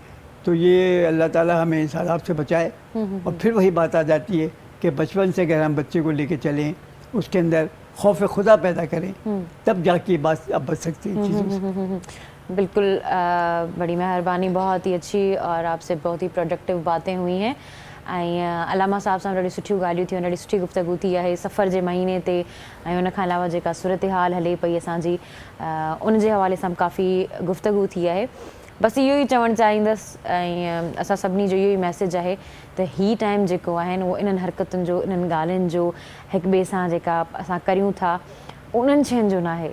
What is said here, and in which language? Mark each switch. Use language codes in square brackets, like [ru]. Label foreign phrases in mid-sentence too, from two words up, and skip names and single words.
[ur] تو یہ اللہ تعالیٰ ہمیں اس عذاب سے بچائے. اور پھر وہی بات آ جاتی ہے کہ بچپن سے اگر ہم بچے کو لے کے چلیں، اس کے اندر خوف خدا پیدا کریں، تب جا کے بات اب بچ سکتی ہے چیزوں سے. بالکل بڑی مہربانی، بہت ہی اچھی اور آپ سے بہت ہی پروڈکٹیو باتیں ہوئی ہیں. [sd] علامہ صاحब सां ॾाढी सुठियूं ॻाल्हियूं थियूं, ॾाढी सुठी गुफ़्तगू थी आहे सफ़र जे महीने ते. ऐं उन खां अलावा जेका सूरत हाल हले पई असांजी उन जे हवाले सां काफ़ी गुफ़्तगू थी आहे. बसि इहो ई चवणु चाहींदसि ऐं असां सभिनी जो इहो ई मैसेज आहे त हीअ टाइम जेको आहे उहो इन्हनि हरकतुनि जो, इन्हनि ॻाल्हियुनि जो, हिक ॿिए सां जेका असां करियूं था उन्हनि शयुनि जो न आहे.